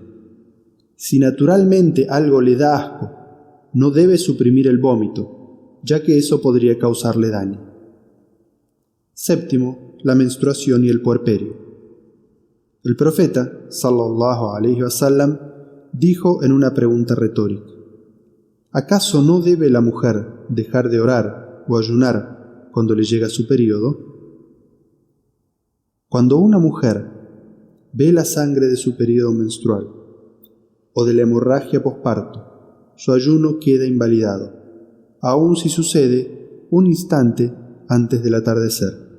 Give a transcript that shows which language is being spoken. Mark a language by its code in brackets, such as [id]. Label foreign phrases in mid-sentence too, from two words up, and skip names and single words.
[es] Si naturalmente algo le da asco, no debe suprimir el vómito, ya que eso podría causarle daño. Séptimo, la menstruación y el puerperio. El profeta, [ar] صلى الله عليه وسلم, [es] dijo en una pregunta retórica: ¿acaso no debe la mujer dejar de orar o ayunar cuando le llega su período? Cuando una mujer ve la sangre de su período menstrual o de la hemorragia posparto, su ayuno queda invalidado, aun si sucede un instante antes del atardecer.